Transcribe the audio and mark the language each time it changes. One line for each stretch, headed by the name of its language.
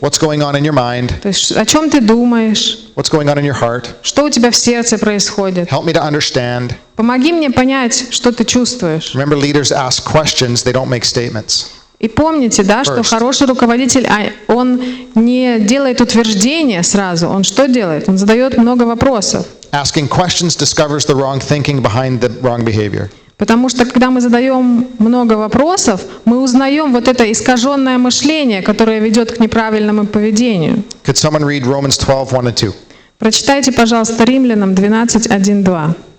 English: What's going on in your mind?
Russian: То есть о чем ты думаешь?
English: What's going on in your heart?
Russian: Что у тебя в сердце происходит?
English: Help me to understand.
Russian: Помоги мне понять, что ты чувствуешь.
English: Remember, leaders ask questions, they don't make statements.
Russian: И помните, да, что хороший руководитель, он не делает утверждения сразу. Он что делает? Он задает много вопросов.
English: Asking questions discovers the wrong thinking behind the wrong behavior.
Russian: Потому что, когда мы задаем много вопросов, мы узнаем вот это искаженное мышление, которое ведет к неправильному поведению.
English: Could someone read Romans 12, 1 and 2?
Russian: Прочитайте, пожалуйста, Римлянам 12, 1, 2.